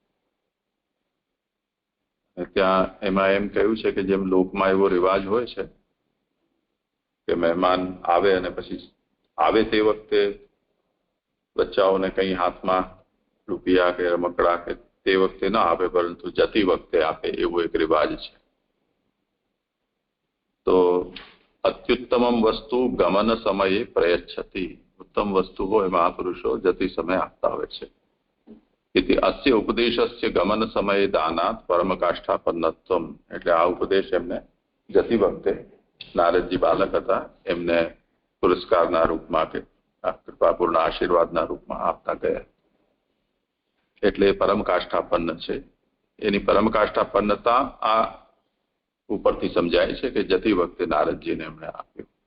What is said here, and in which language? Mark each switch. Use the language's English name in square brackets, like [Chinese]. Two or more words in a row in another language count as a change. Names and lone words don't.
[Gujarati] ત્યાં એમાં એમ કહ્યું છે કે જેમ લોકમાં એવો રિવાજ હોય છે કે મહેમાન આવે અને પછી આવે તે વખતે બચ્ચાઓને કંઈ હાથમાં રૂપિયા કે રમકડા કે તે વખતે ના આપે, પરંતુ જતી વખતે આપે, એવો એક રિવાજ છે. [Sanskrit] तो अत्युत्तमम वस्तु गमन समये प्रयच्छति. [Gujarati] ઉત્તમ વસ્તુ હોય મહાપુરુષો જતી સમય આપતા હોય છે. [Sanskrit] इति अस्य उपदेशस्य गमन समये दानात् परम काष्ठापन्नत्वम. [Gujarati] એટલે આ ઉપદેશ એમને જતી વખતે નારદજી બાલક હતા એમને પુરસ્કારના રૂપમાં કે કૃપાપૂર્ણ આશીર્વાદના રૂપમાં આપતા ગયા. એટલે પરમ કાષ્ઠાપન્ન છે. એની પરમ કાષ્ઠાપન્નતા આ ઉપરથી સમજાય છે કે જતી વખતે નારદજીને એમણે આપ્યું.